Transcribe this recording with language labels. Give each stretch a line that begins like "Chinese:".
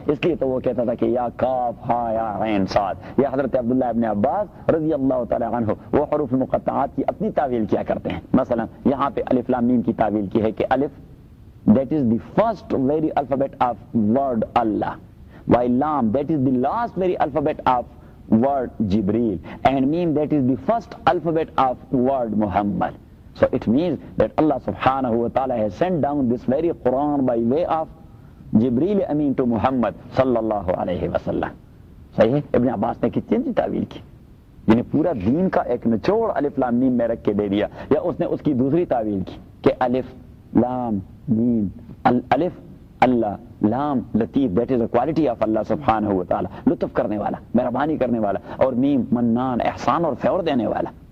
Urdu: اس لیے تو وہ کہتا تھا کہ یا کاف ہایا عین صاد. یہ حضرت عبداللہ ابن عباس رضی اللہ تعالی عنہ وہ حروف مقطعات کی اپنی تعویل کیا کرتے ہیں. مثلا یہاں پہ الف لام میم کی تعویل کی ہے کہ
English: الف that is the first very alphabet of word Allah, وائی لام that is the last very alphabet of word Jibril, and meme that is the first alphabet of word Muhammad. So it means that Allah subhanahu wa ta'ala has sent down this very Quran by way of Jibril Amin to Muhammad sallallahu alayhi wa sallam.
Urdu: صحیح ہے. ابن عباس نے کتنی تعویل کی، یعنی پورا دین کا ایک نچوڑ الف لام میم میں رکھ کے دے دیا. یا اس نے اس کی دوسری تعویل کی کہ الف لام میم، الف اللہ، لام لطیف،
English: that is a quality of Allah سبحانہ وتعالی،
Urdu: لطف کرنے والا، مہربانی کرنے والا، اور میم منان، احسان اور فیور دینے والا.